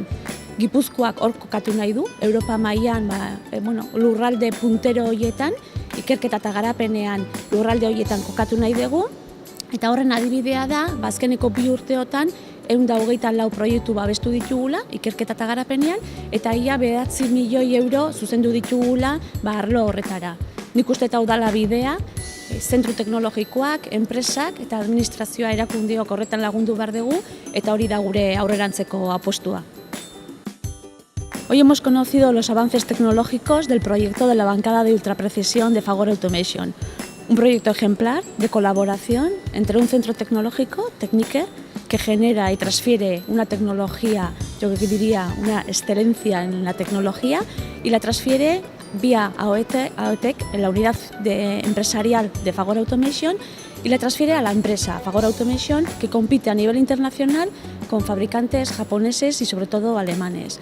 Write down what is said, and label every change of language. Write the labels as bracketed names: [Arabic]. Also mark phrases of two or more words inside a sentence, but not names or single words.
[Basque] Gipuzkoak hor kokatu nahi du, Europa mailan lurralde puntero horietan, ikerketa eta garapenean lurralde horietan kokatu nahi dugu, eta horren adibidea da, azkeneko 2 urteotan 124 proiektu babestu ditugula, ikerketa eta garapenean, eta ia 9 milioi euro zuzendu ditugula arlo horretara. Nik uste hau dala bidea, zentru teknologikoak, enpresak eta administrazioa erakundeok horretan lagundu behar dugu, eta hori da gure aurrerantzeko apostua. [Spanish] Hoy hemos conocido los avances tecnológicos del proyecto de la bancada de ultraprecisión de Fagor Automation, un proyecto ejemplar de colaboración entre un centro tecnológico, Techniker, que genera y transfiere una tecnología, yo diría una excelencia en la tecnología, y la transfiere vía AOTEC, en la unidad empresarial de Fagor Automation, y la transfiere a la empresa Fagor Automation, que compite a nivel internacional con fabricantes japoneses y sobre todo alemanes.